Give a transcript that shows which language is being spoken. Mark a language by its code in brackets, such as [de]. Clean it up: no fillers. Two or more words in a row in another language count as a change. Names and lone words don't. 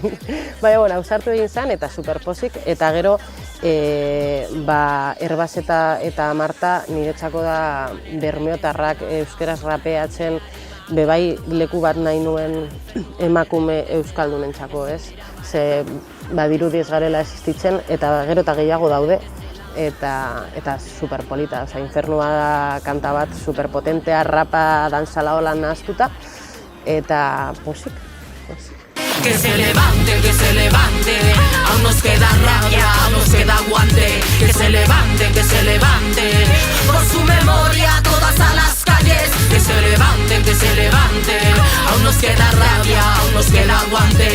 [eu] Baina, ausartu egin zen eta superpozik, eta gero Erbas eta Marta niretzako da bermeotarrak euskeraz rapeatzen bebai leku bat nahi nuen emakume euskaldunentzako, ez? Ze badirudi ez garela existitzen eta gero eta gehiago daude. Eta superpolita, Infernua da kanta bat superpotentea, rapa dantzala holan nahaztuta, eta posik. [es] Que se levante, aún nos queda rabia, aún nos queda aguante. Que se levante, por su memoria todas a las calles. Que se levante, aún nos queda rabia, aún nos queda aguante.